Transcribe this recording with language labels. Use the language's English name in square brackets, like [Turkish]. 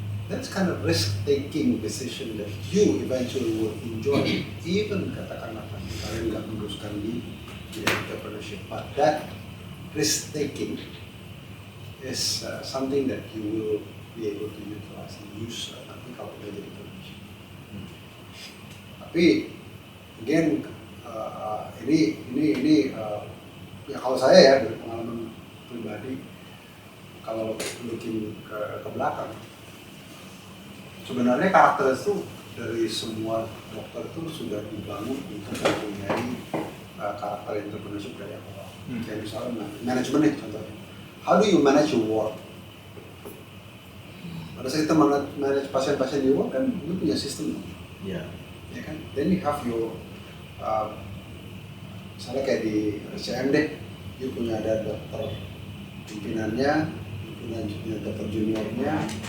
[English] That's kind of risk-taking decision that you eventually will enjoy, even [Indonesian] katakanlah kalian nggak meneruskan di [English] entrepreneurship. But that risk-taking is something that you will be able to utilize and use [Indonesian] nanti kalau udah jadi [English] clinician. [Indonesian] Tapi again ini ya kalau saya ya dari pengalaman pribadi, kalau looking ke belakang, sebenarnya karakter itu dari semua dokter itu sudah dibangun untuk mempunyai karakter entrepreneurship dari awal. Kayak misalnya manajemen nih contohnya. [English] How do you manage your ward? [Indonesian] Pada saat kita manage pasien-pasien di ward kan, itu punya sistem. Iya. Ya kan? [English] Then you have your [Indonesian] misalnya kayak di RCM deh, you punya ada dokter pimpinannya, punya dokter juniornya.